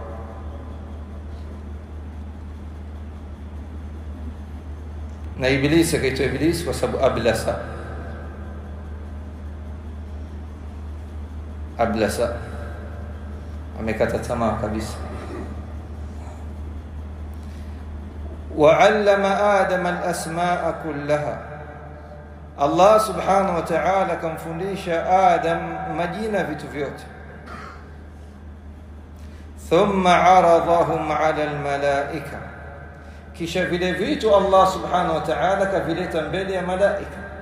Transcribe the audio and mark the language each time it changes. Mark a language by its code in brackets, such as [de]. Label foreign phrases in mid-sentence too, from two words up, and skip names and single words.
[sw] Na Iblis akaitwa Iblis kwa sababu ablasa, amekata tamaa kabisa. [ar] وعلم آدم الأسماء كلها، [sw] Allah [ar] سبحانه وتعالى [sw] kamfundisha Adam majina vitu vyote. [ar] ثم عرضهم على الملائكة, [sw] kisha vile vitu Allah [ar] سبحانه وتعالى [sw] kavileta mbele ya malaika.